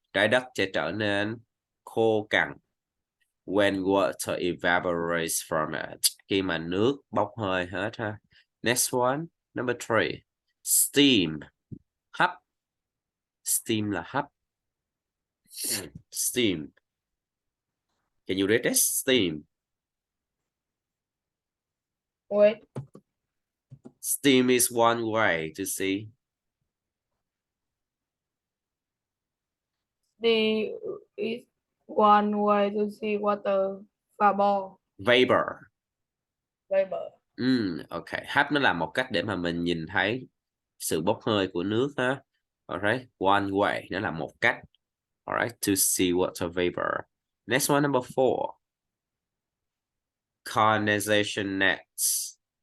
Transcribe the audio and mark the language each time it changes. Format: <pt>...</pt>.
<vi>Trái đất sẽ trở nên khô cằn.</vi> <en>When water evaporates from it.</en> <vi>Khi mà nước bốc hơi hết ha.</vi> <en>Next one, number 3. Steam.</en> <vi>Hấp. Steam là hấp.</vi> <en>Steam. Can you read this? Steam. Wait. Steam is one way to see. The is one way to see water vapor. Vapor. Vapor. Okay.</en> <vi>Hấp nó là một cách để mà mình nhìn thấy sự bốc hơi của nước ha.</vi> <en>Alright. One way.</en> <vi>Nó là một cách.</vi> <en>Alright. To see water vapor. Next one, number 4. Condensation nets.</en>